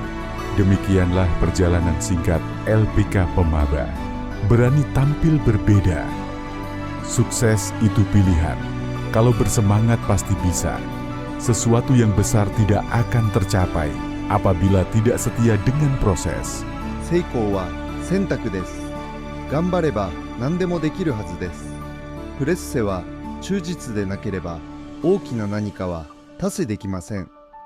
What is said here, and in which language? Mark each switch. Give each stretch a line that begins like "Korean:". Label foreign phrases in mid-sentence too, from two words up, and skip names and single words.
Indonesian: Demikianlah perjalanan singkat LPK Pemaba. Berani tampil berbeda. Sukses itu pilihan. Kalau bersemangat pasti bisa. Sesuatu yang besar tidak akan tercapai apabila tidak setia dengan proses.
Japanese: 成功は選択です。頑張れば何でもできるはずです。プレッセは忠実でなければ大きな何かは達成できません。